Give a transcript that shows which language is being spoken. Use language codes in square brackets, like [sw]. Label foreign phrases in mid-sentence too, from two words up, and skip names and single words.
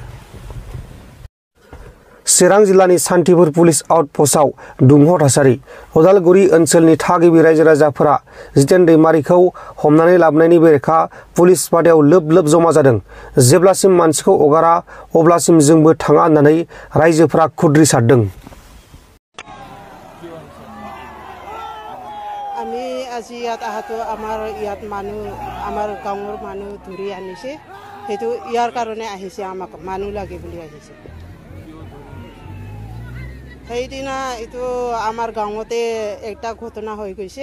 [brx] चिरां जिल्लानि सान्थिपुर पुलिस आउटपस्टआव दुंहाव थासारि। उदालगुरि ओनसोलनि थागिबि रायजो राजाफोरा जितेन दैमारिखौ हमनानै लाबोनायनि बेरेखा पुलिस बादायाव लोब लोब जमा जादों। जेब्लासिम मानसिखौ हगारा अब्लासिम जोंबो थाङा होननानै रायजोफोरा खुद्रि सारदों। [as] আমি আজি ইয়াত আহাতো আমাৰ ইয়াত মানুহ আমাৰ গাঁৱৰ মানুহ ধৰি আনিছে, সেইটো ইয়াৰ কাৰণে আহিছে, আমাক মানুহ লাগে বুলি আহিছে। সেইদিনা এইটো আমাৰ গাঁৱতে একটা ঘটনা হৈ গৈছে।